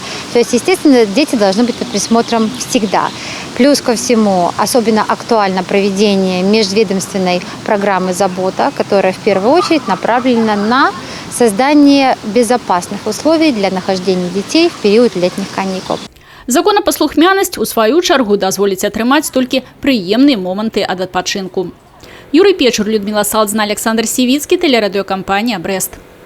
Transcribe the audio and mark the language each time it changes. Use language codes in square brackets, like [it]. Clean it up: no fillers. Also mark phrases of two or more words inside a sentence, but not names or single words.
[ru] То есть, естественно, дети должны быть под присмотром всегда. Плюс ко всему, особенно актуально проведение межведомственной программы «Забота», которая в первую очередь направлена на создание безопасных условий для нахождения детей в период летних каникул. [be] Законапаслухмянасць, у сваю чаргу, дазволіць атрымаць толькі прыемныя моманты ад адпачынку. [ru] Юрий Печур, Людмила Салдзна, Александр Сивицкий, телерадиокомпания «Брест».